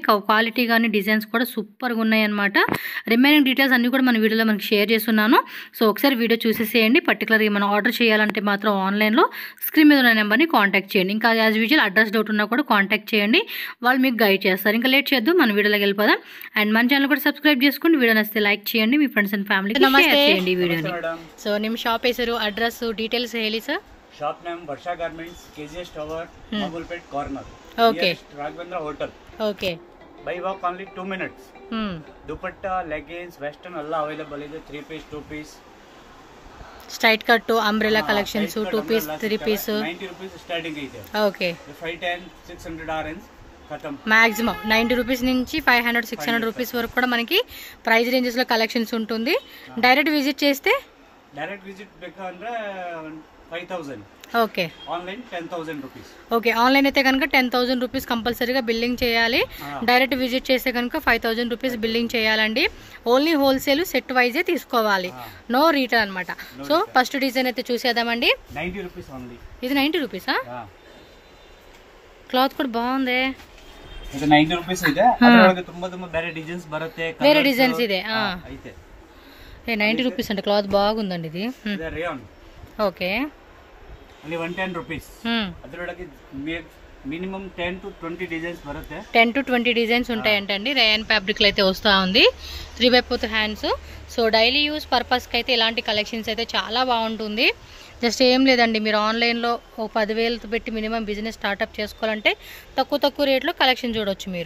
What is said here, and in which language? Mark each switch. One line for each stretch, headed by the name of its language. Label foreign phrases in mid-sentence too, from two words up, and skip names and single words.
Telugu: క్వాలిటీ కానీ డిజైన్స్ కూడా సూపర్గా ఉన్నాయి అనమాట.
English: remaining details
Telugu: అన్నీ కూడా మన వీడియోలో మనకి షేర్ చేస్తున్నాను. సో ఒకసారి వీడియో చూసేసేయండి. పర్టికులర్గా మనం ఆర్డర్ చేయాలంటే మాత్రం ఆన్లైన్లో స్క్రీన్ మీద ఉన్న నెంబర్ని కాంటాక్ట్ చేయండి. ఇంకా
English: as usual
Telugu: అడ్రస్ డౌట్ ఉన్నా కూడా కాంటాక్ట్ చేయండి, వాళ్ళు మీకు గైడ్ చేస్తారు. ఇంకా లేట్ చేద్దాం, మన వీడియోలోకి వెళ్ళిపోదాం. అండ్ మన ఛానల్ కూడా సబ్స్క్రైబ్ చేసుకోండి. వీడియో నచ్చితే లైక్ చేయండి, మీ
English: friends and family share
Telugu: చేయండి ఈ వీడియోని.
Kannada: సో ನಿಮ್ಮ ಶಾಪ್ ಹೆಸರು, ಅಡ್ರೆಸ್, ಡೀಟೇಲ್ಸ್ ಹೇಳಿ ಸರ್.
English: shop name
Kannada: ವರ್ಷ ಗಾರ್ಮೆಂಟ್ಸ್, ಕೆಜಿಎಸ್ ಟವರ್, ಮಾಮೂಲ್ಪೇಟ್ ಕಾರ್ನರ್. ಓಕೆ. ರಾಘವೇಂದ್ರ ಹೋಟೆಲ್. ಓಕೆ.
English: by walk only 2 minutes.
Kannada: ದುಪಟ್ಟಾ, ಲೆಗ್ಗಿನ್ಸ್, ವೆಸ್ಟರ್ನ್ ಎಲ್ಲ ಅವೈಲೇಬಲ್ ಇದೆ. 3 ಪೀಸ್, 2 ಪೀಸ್,
English: straight cut, umbrella collections,
Kannada: 2 ಪೀಸ್, 3 ಪೀಸ್ 90 rupees ಸ್ಟಾರ್ಟಿಂಗ್ ಇದೆ. ಓಕೆ.
Telugu: 510 600 ఆరెంజ్ ఖతం. మాక్సిమం 90 రూపీస్ నుంచి 500 600 రూపీస్ వరకు కూడా మనకి
English: price ranges
Telugu: లో కలెక్షన్స్ ఉంటుంది.
English: direct visit
Telugu: చేస్తే
English: direct visit
Kannada: ಬೇಕಂದ್ರೆ 5000.
Telugu: ఓకే. ఆన్లైన్ 10,000 rupees. ఓకే. ఆన్లైన్ అయితే కనుక 10,000 రూపీస్ కంపల్సరీగా బిల్లింగ్ చేయాలి. డైరెక్ట్ విజిట్ చేస్తే కనుక 5,000 రూపీస్ బిల్లింగ్ చేయాలండి.
English: only wholesale set wise
Telugu: తీసుకోవాలి,
English: no return
Telugu: అనమాట. సో
English: first design
Telugu: అయితే చూసేద్దామండి.
English: 90 rupees ఓన్లీ.
Telugu: ఇది 90 రూపీసా? క్లాత్ కూడా బాగుంది.
Kannada: ಇದು 90 rupees ಇದೆ. ಅದರೊಳಗೆ ತುಂಬಾ ಬೇರೆ ಡಿಸೈನ್ಸ್ ಬರುತ್ತೆ. ಬೇರೆ ಡಿಸೈನ್ಸ್ ಇದೆ. ಐತೆ.
Telugu: 90 రూపీస్ అంటే క్లాత్ బాగుందండి ఇది.
Kannada: ಇದು ರೇಯಾನ್.
Telugu: ఓకే.
Kannada: ಅಲ್ಲಿ 110 rupees. ಅದರೊಳಗೆ మినిమం 10 to 20 డిజైన్స్ బರುತ್ತೆ.
Telugu: 10 to 20 డిజైన్స్ ఉంటాయంటండి. రేయాన్ ఫ్యాబ్రిక్ అయితే వస్తూ ఉంది. 3/4 హ్యాండ్స్. సో
English: daily use purpose
Telugu: అయితే ఇలాంటి కలెక్షన్స్ అయితే చాలా బాగుంటుంది. జస్ట్ ఏం లేదండి, మీరు ఆన్లైన్లో ఒక 10,000 పెట్టి
English: minimum business startup
Telugu: చేసుకోవాలంటే తక్కువ రేట్లో కలెక్షన్ చూడొచ్చు మీరు.